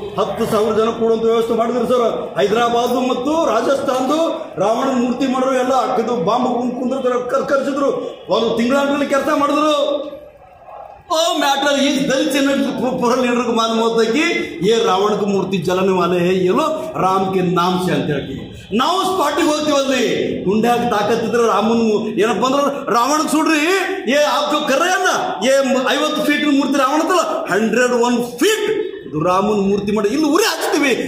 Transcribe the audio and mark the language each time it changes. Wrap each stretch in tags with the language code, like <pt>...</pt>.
<kn>10,000 ಜನ ಕೂಡುವಂಥ ವ್ಯವಸ್ಥೆ ಮಾಡಿದ್ರು ಸರ್. ಹೈದರಾಬಾದ್ ಮತ್ತು ರಾಜಸ್ಥಾನದು ರಾವಣ ಮೂರ್ತಿ ಮಾಡೋರು ಎಲ್ಲ ಹಾಕಿದ್ದು ಬಾಂಬ್ ಕುಂದ್ರು ಕರ್ಸಿದ್ರು. ಒಂದು ತಿಂಗಳ ಕೆಲಸ ಮಾಡಿದ್ರು.</kn> <hi>मैटर इस दलित से पूरा लीडर को मालूम होता है कि ये रावण की मूर्ति जलाने वाले हैं ये लोग राम के नाम से</hi> <kn>ಅಂತ ಹೇಳಿ ನಾವು ಸ್ಪಾಟಿಗೆ ಹೋಗ್ತೀವಲ್ಲಿ. ಗುಂಡ್ಯಾಗ ತಾಕತ್ತಿದ್ರೆ ರಾಮನ್ ಏನಪ್ಪ ಅಂದ್ರೆ ರಾವಣಗೆ ಸುಡ್ರಿ ಏ</kn> <hi>आप जो कर रहे हैं ना ये</hi> <kn>50 ಫೀಟ್ ಮೂರ್ತಿ ರಾವಣ ಅಂತಲ್ಲ 101 ಫೀಟ್ ಇದು ರಾಮನ್ ಮೂರ್ತಿ ಮಾಡಿ ಇಲ್ಲಿ ಉರಿ ಹಾಕ್ತೀವಿ.</kn>